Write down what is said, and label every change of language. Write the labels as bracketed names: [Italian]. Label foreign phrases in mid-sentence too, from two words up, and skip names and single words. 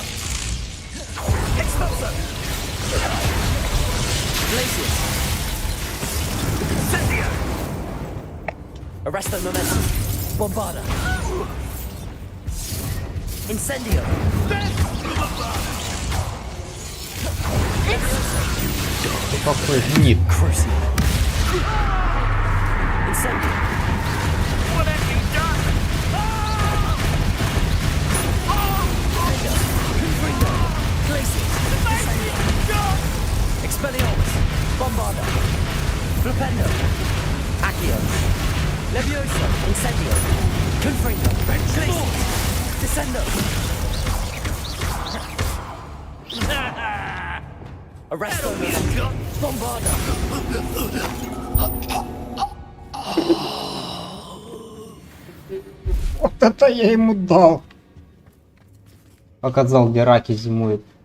[Latin] Expulso. Glacier. Incendio. Arresto momentum. Bombarda. Incendio. [Russian] Какой гнид. [Latin] Crucible. Incendio. [English] What have you done? [Latin] Confringo. Glacier. Expelliarmus. Bombarda. Flipendo. Accio. Levioso. Incendio. Confringo. Glacier. Descendo. Arresto momentum. Bombarda. [Russian] Вот это я ему дал. Показал, где раки зимуют.